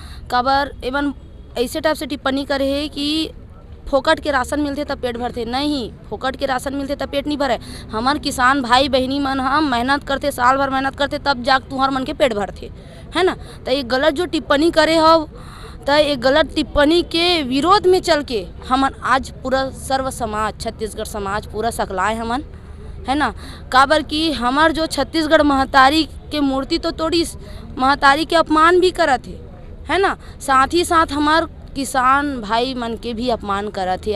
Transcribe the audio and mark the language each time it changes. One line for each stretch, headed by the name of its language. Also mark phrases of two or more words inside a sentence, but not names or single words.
Chhattisgarhi: काबर एवं ऐसे टाइप से टिप्पणी करे है कि फोकट के राशन मिलते तब पेट भरते, नहीं फोकट के राशन मिलते तब पेट नहीं भरे। हमार किसान भाई बहनी मन हम मेहनत करते, साल भर मेहनत करते तब जाके तुम्हार मन के पेट भरते है ना। तो ये गलत जो टिप्पणी करे हो तो ये गलत टिप्पणी के विरोध में चल के हमन आज पूरा सर्व समाज छत्तीसगढ़ समाज पूरा सकलाए हमन है ना। काबर कि हमार जो छत्तीसगढ़ महतारी के मूर्ति तो तोड़ी महतारी के अपमान भी करत है ना, साथ ही साथ हमार किसान भाई मन के भी अपमान करत है।